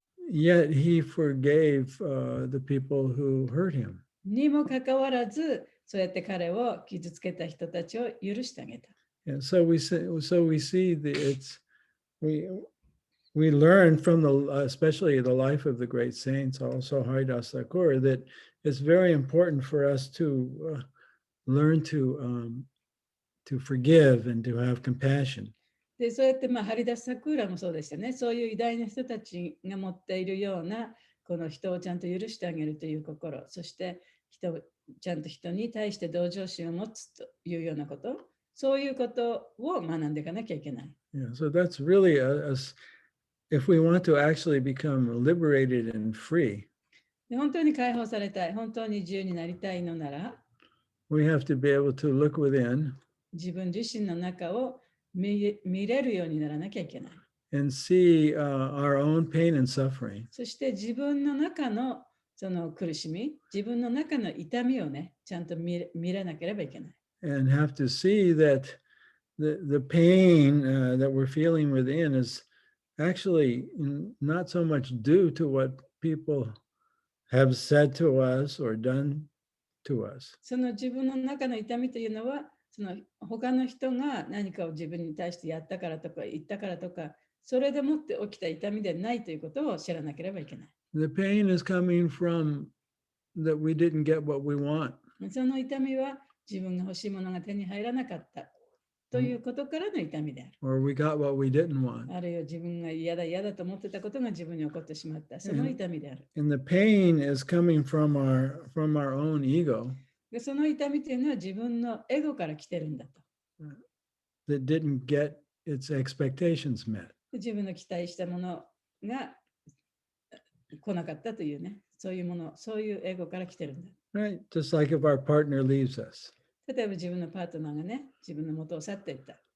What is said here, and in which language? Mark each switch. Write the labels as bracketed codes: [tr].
[en] Yet he forgave the people who hurt him. [ja] にもかかわらず、そうやって彼を傷つけた人たちを許してあげた。 [en] And so we see that we learn from especially the life of the great saints, also Haridas Thakur, that it's very important for us to learn to forgive and to have compassion. [ja] でそうやってハリダス・サクーラもそうでしたね。そういう偉大な人たちが持っているようなこの人をちゃんと許してあげるという心、そしてちゃんと人に対して同情心を持つというようなこと、そういうことを学んでいかなきゃいけない。 [en] Yeah, so that's really if we want to actually become liberated and free, [ja] で本当に解放されたい、本当に自由になりたいのなら、 [en] we have to be able to look within [ja] 自分自身の中を見れるようにならなきゃいけない。 [en] and see our own pain and suffering. [ja] そして自分の中のその苦しみ、自分の中の痛みをね、ちゃんと見れなければいけない。 [en] And have to see that the pain that we're feeling within is actually not so much due to what people have said to us or done to us. [ja] その自分の中の痛みというのは、その他の人が何かを自分に対してやったからとか言ったからとか、それでもって起きた痛みでないということを知らなければいけない。 [en] The pain is coming from that we didn't get what we want. [ja] その痛みは自分が欲しいものが手に入らなかったということからの痛みである。 [en] Or we got what we didn't want. [ja] あるいは自分が嫌だと思ってたことが自分に起こってしまった。その痛みである。 [en] And the pain is coming from our own ego. [ja] でその痛みというのは自分のエゴから来てるんだと。 [en] That didn't get its expectations met. [ja] 自分の期待したものが来なかったというね、そういうもの、そういうエゴから来てるんだ。 [en] Right? Just like if our partner leaves us. [ja] 例えば自分のパートナーがね、自分の元を去っていった。